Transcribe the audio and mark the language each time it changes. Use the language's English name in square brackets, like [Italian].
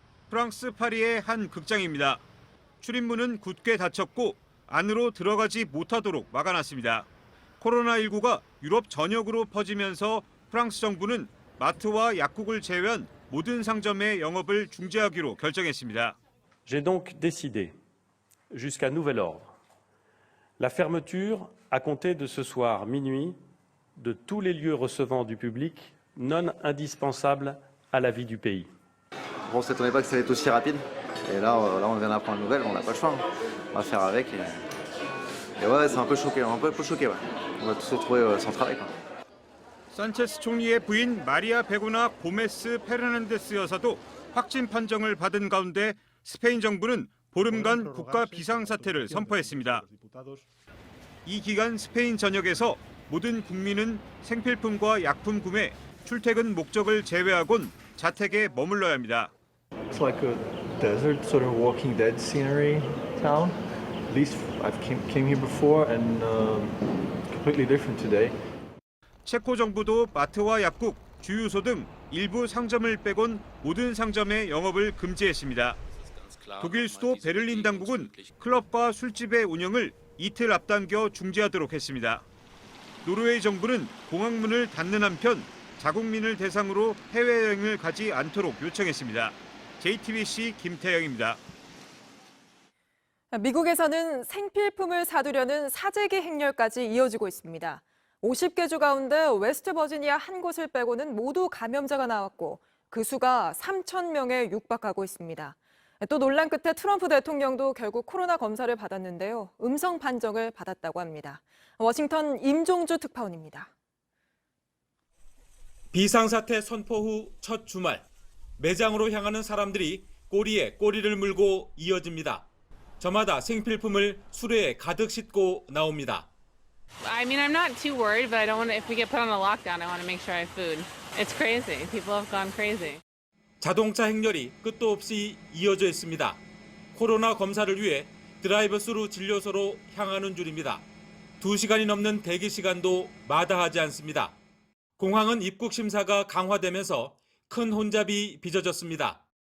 [Korean] 프랑스 파리의 한 극장입니다. 출입문은 굳게 닫혔고 안으로 들어가지 못하도록 막아놨습니다. 코로나19가 유럽 전역으로 퍼지면서 프랑스 정부는 마트와 약국을 제외한 모든 상점의 영업을 중지하기로 결정했습니다. [French] J'ai donc décidé, jusqu'à nouvel ordre, la fermeture à compter de ce soir minuit de tous les lieux recevant du public non indispensable à la vie du pays. On ne s'attendait pas que ça allait être aussi rapide. Et là, on vient d'apprendre une nouvelle, on n'a pas le choix. On va faire avec. Et ouais, c'est un peu choqué, ouais. On va tous se retrouver sans travail, quoi. [Korean] 산체스 총리의 부인 마리아 베고나 고메스 페르난데스 여사도 확진 판정을 받은 가운데 스페인 정부는 보름간 국가 비상사태를 선포했습니다. 이 기간 스페인 전역에서 모든 국민은 생필품과 약품 구매, 출퇴근 목적을 제외하곤 자택에 머물러야 합니다. [English] It's like a desert, sort of Walking Dead scenery town. At least I've came here before and completely different today. [Korean] 체코 정부도 마트와 약국, 주유소 등 일부 상점을 빼곤 모든 상점의 영업을 금지했습니다. 독일 수도 베를린 당국은 클럽과 술집의 운영을 이틀 앞당겨 중지하도록 했습니다. 노르웨이 정부는 공항문을 닫는 한편 자국민을 대상으로 해외여행을 가지 않도록 요청했습니다. JTBC 김태영입니다. 미국에서는 생필품을 사두려는 사재기 행렬까지 이어지고 있습니다. 50개 주 가운데 웨스트버지니아 한 곳을 빼고는 모두 감염자가 나왔고 그 수가 3,000명에 육박하고 있습니다. 또 논란 끝에 트럼프 대통령도 결국 코로나 검사를 받았는데요. 음성 판정을 받았다고 합니다. 워싱턴 임종주 특파원입니다. 비상사태 선포 후 첫 주말, 매장으로 향하는 사람들이 꼬리에 꼬리를 물고 이어집니다. 저마다 생필품을 수레에 가득 싣고 나옵니다. [English] I mean, I'm not too worried, but I don't want to, if we get put on a lockdown, I want to make sure I have food. It's crazy. People have gone crazy. [Korean] 자동차 행렬이 끝도 없이 이어져 있습니다. 코로나 검사를 위해 드라이브스루 진료소로 향하는 줄입니다. 2시간이 넘는 대기 시간도 마다하지 않습니다. 공항은 입국 심사가 강화되면서 큰 혼잡이 빚어졌습니다.